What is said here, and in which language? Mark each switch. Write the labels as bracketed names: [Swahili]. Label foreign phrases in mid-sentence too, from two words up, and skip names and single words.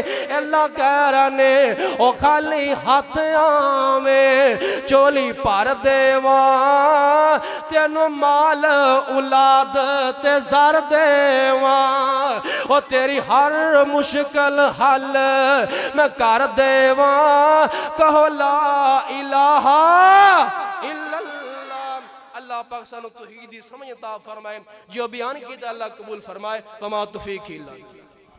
[Punjabi] اللہ کہہ رہا نے او خالی ہتھ میں جھولی بھر دیواں تینوں مال اولاد تے سر دیواں او تیری ہر مشکل حل میں کر دیواں. [Arabic] कहो لا إله إلا الله. [Punjabi] اللہ پاک سانوں توحید دی سمجھ عطا فرمائے جو بیان کیتا اللہ قبول فرمائے. [Arabic] وما توفيق إلا